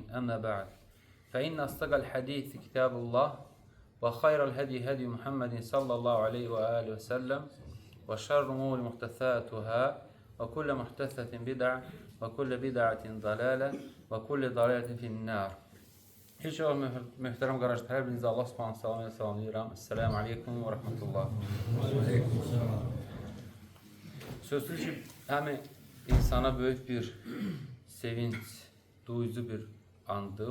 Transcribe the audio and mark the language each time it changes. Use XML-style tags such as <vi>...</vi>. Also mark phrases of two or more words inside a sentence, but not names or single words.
<ar>أما بعد. فإن أصدق الحديث كتاب الله وخير الهدي هدي محمد صلى الله عليه وآله وسلم وشر الأمور محدثاتها وكل محدثة بدعة وكل بدعة ضلالة وكل ضلالة في النار.</ar> <az>İlk olaraq möhtərəm qardaşlar, hər birinizə</az> <ar>الله سبحانه</ar> <az>salamı salamlayıram.</az> <ar>السلام عليكم</ar> <az>və rəhmətullah. Sözsüz ki, həm insana böyük bir sevinç, duyucu bir andır.</az>